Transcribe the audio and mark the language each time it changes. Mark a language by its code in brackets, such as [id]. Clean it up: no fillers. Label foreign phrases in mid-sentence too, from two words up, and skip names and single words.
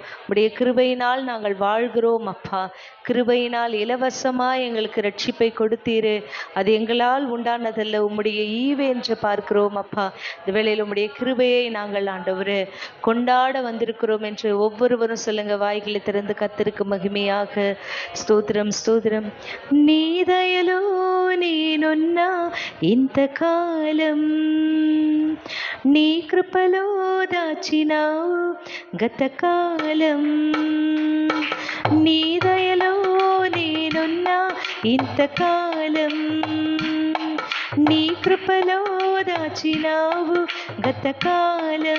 [ta] உடைய கிருபையினால் நாங்கள் வாழ்கிறோம் அப்பா. கிருபையினால் இலவசமாய் எங்களுக்கு ரட்சிப்பை கொடுத்தீரு. அது எங்களால் உண்டானதல்ல, உம்முடைய ஈவு என்று பார்க்கிறோம் அப்பா. இந்த வேளையில் உம்முடைய கிருபையை நாங்கள் ஆண்டவரே கொண்டாட வந்திருக்கிறோம் என்று ஒவ்வொருவரும் சொல்லுங்க. வாய்களை திறந்து கர்த்தருக்கு மகிமையாக ஸ்தோத்திரம் ஸ்தோத்திரம். [te] నీ దయలో నేనున్నా ఇంతకాలం, నీ కృపలో దాచినావు గతకాలం. నీ దయలో నేనున్నా ఇంతకాలం, నీ కృపలో దాచినావు గతకాలం.